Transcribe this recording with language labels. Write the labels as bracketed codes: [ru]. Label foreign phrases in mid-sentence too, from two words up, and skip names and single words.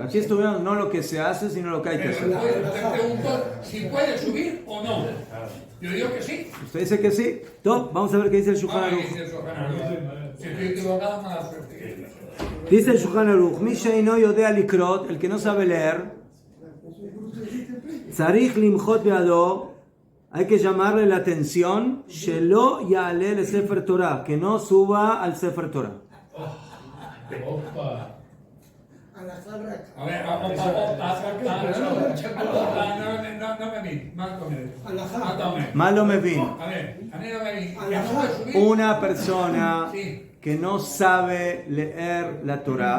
[es] Aquí estuvieron no lo que se hace, sino lo que hay que hacer. Te pregunto si puede subir o no. Yo digo que sí. ¿Usted dice que sí? Top, vamos a ver qué dice el Shulchan Aruch. Si estoy equivocado, mala suerte. Dice el Shulchan Aruch, [he] מי שאינו יודע לקרות, [es] el que no sabe leer, [he] צריך למחות בידו, [es] hay que llamarle la atención, [he] שלא יעלה לספר תורה, [es] que no suba al Sefer Torah. A la jarra. A ver, no me vi, Malo me vino. A ver, a mí no me vi. Una persona que no sabe leer la Torah,